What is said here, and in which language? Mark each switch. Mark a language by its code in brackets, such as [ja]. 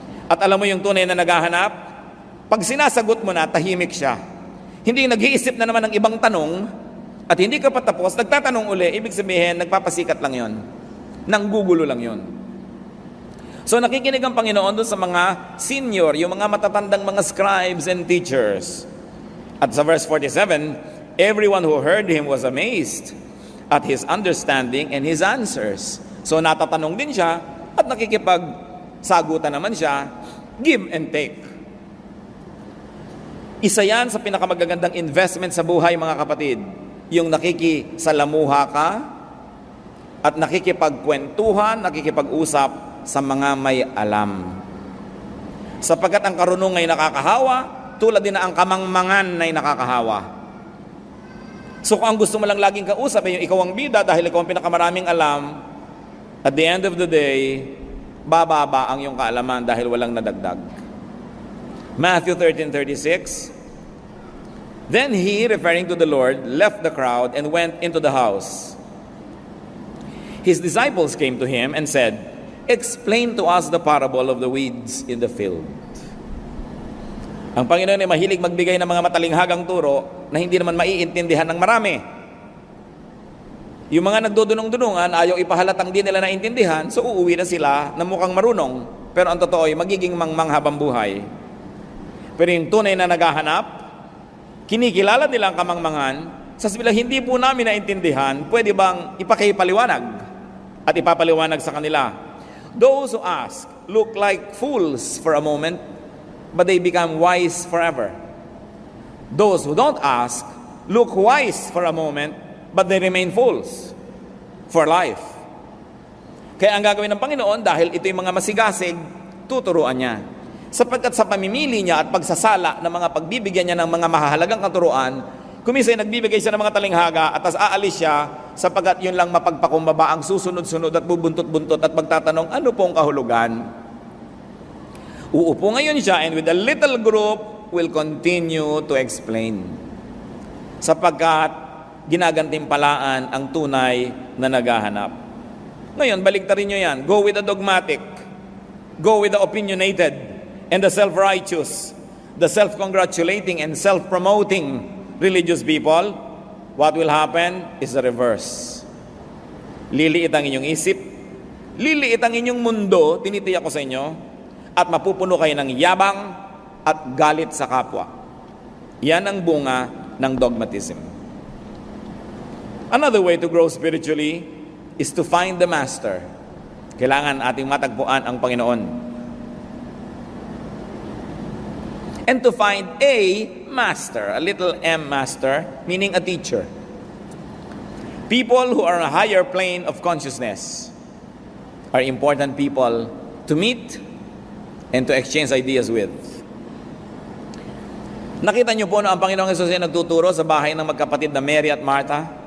[tl] At alam mo yung tunay na naghahanap? Pag sinasagot mo na, tahimik siya. Hindi nag-iisip na naman ng ibang tanong at hindi ka patapos, nagtatanong uli, ibig sabihin, nagpapasikat lang yon. Nanggugulo lang yon. So nakikinig ang Panginoon doon sa mga senior, yung mga matatandang mga [en] scribes and teachers. [tl] At sa [en] verse 47, everyone who heard him was amazed at his understanding and his answers. [tl] So natatanong din siya at nakikipagsagutan naman siya, [en] give and take. [tl] Isa yan sa pinakamagagandang investment sa buhay, mga kapatid. Yung nakikisalamuha ka at nakikipagkwentuhan, nakikipag-usap sa mga may alam. Sapagkat ang karunong ay nakakahawa, tulad din na ang kamangmangan ay nakakahawa. So kung ang gusto mo lang laging kausap ay yung ikaw ang bida dahil ikaw ang pinakamaraming alam, [en] at the end of the day, [tl] bababa ang iyong kaalaman dahil walang nadagdag. [en] Matthew 13:36, then he, referring to the Lord, left the crowd and went into the house. His disciples came to him and said, explain to us the parable of the weeds in the field. [tl] Ang Panginoon ay mahilig magbigay ng mga matalinghagang turo na hindi naman maiintindihan ng marami. Yung mga nagdudunong-dunungan, ayaw ipahalatang di nila naintindihan, so uuwi na sila na mukhang marunong, pero ang totoo ay magiging mangmang habang buhay. Pero yung tunay na naghahanap, kinikilala nila ang kamangmangan, sasabihin, hindi po namin naintindihan, pwede bang ipakipaliwanag at ipapaliwanag sa kanila? [en] Those who ask look like fools for a moment, but they become wise forever. Those who don't ask look wise for a moment, but they remain fools for life. [tl] Kaya ang gagawin ng Panginoon, dahil ito yung mga masigasig, tuturuan niya. Sapagkat sa pamimili niya at pagsasala ng mga pagbibigyan niya ng mga mahahalagang katuruan, kumisay nagbibigay siya ng mga talinghaga at tas aalis siya sapagkat yun lang mapagpakumbaba ang susunod-sunod at bubuntot-buntot at magtatanong, ano pong kahulugan? Uupo ngayon siya [en] and with a little group will continue to explain. [tl] Sapagkat ginagantimpalaan ang tunay na naghahanap. Ngayon, baliktarin nyo yan. [en] Go with the dogmatic. Go with the opinionated and the self-righteous, the self-congratulating and self-promoting religious people. What will happen is the reverse. [tl] Liliit ang inyong isip, liliit ang inyong mundo, tinitiyak ko sa inyo, at mapupuno kayo ng yabang at galit sa kapwa. Yan ang bunga ng dogmatism. [en] Another way to grow spiritually is to find the Master. [tl] Kailangan ating matagpuan ang Panginoon. [en] And to find a master, a little m master, meaning a teacher. People who are on a higher plane of consciousness are important people to meet and to exchange ideas with. [tl] Nakita niyo po na ang Panginoong Hesus ay nagtuturo sa bahay ng magkapatid na Mary at Martha?